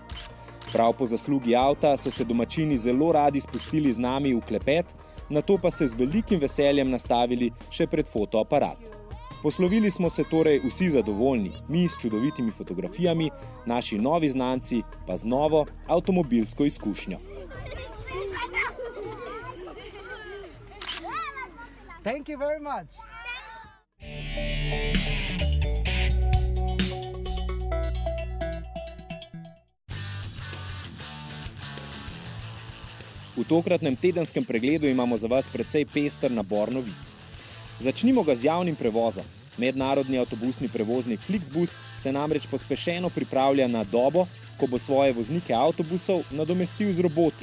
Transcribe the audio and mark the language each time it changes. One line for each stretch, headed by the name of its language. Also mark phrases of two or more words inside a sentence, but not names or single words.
Slovenian: Prav po zaslugi avta so se domačini zelo radi spustili z nami v klepet, nato pa se z velikim veseljem nastavili še pred fotoaparat. Poslovili smo se torej vsi zadovoljni, mi s čudovitimi fotografijami, naši novi znanci pa z novo avtomobilsko izkušnjo.
English: Thank you very much.
Slovenian: V tokratnem tedenskem pregledu imamo za vas precej pester nabor novic. Začnimo ga z javnim prevozom. Mednarodni avtobusni prevoznik Flixbus se namreč pospešeno pripravlja na dobo, ko bo svoje voznike avtobusov nadomestil z roboti.